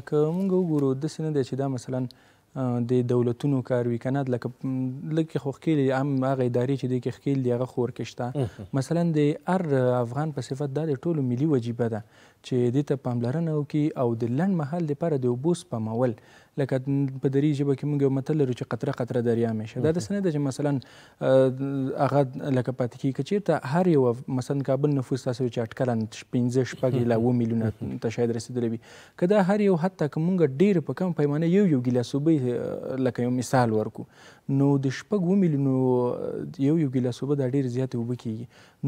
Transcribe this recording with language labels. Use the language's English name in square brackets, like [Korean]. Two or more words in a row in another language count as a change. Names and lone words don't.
[Pashto] که موږ وګورو داسې نه دی چې دا مثلا د دولتونو کار وي که نه لکه لږ خو ښکېل هم هغه ادارې چې دی کې ښکېل دي هغه خو ورکې شته. مثلا د هر افغان په صفت دا د ټولو ملي وجیبه ده چې دې ته پاملرنه وکړي او د لنډ مهال دپاره د اوبو سپمول لکه په دري ژبه کې موږ یو متل لرو چې [Persian] قطره قطره دریا میشه. [Pashto] دا داسې نه ده چې مثلا هغه لکه پاتې کېږي. که چېرته هر یو مثلا کابل نفوس تاسو چې اټکلا 15 لا 7 میلیونه ته شاید رسېدلی وي که دا هر یو حتی که موږ ډېر په کم پیمانه یو ګیلاس اوبه لکه یو مثال ورکو نو د 6 میلیونو یو ګیلاس اوبه دا ډېرې زیاتې اوبه کېږي.